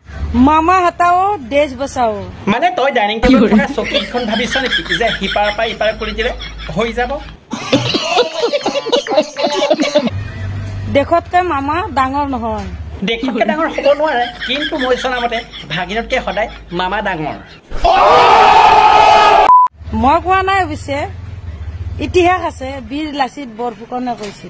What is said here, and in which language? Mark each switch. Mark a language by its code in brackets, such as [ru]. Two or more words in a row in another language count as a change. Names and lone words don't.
[hi] मामा हटाओ देश बचाओ [as] মানে তই [en] dining table [as] থকা চকীখন ভাবিছ নেকি যে হিপাৰ পা ইপাৰ কৰি দিলে হৈ যাব দেখতকে মামা ডাঙৰ নহয় দেখতকে ডাঙৰ হ'ব নোৱাৰে কিন্তু মই জনামতে ভাগিনতকে সদায় মামা ডাঙৰ মই কোৱা নাই অৱশ্যে ইতিহাস আছে বীৰ লাচিত বৰফুকনে কৈছিল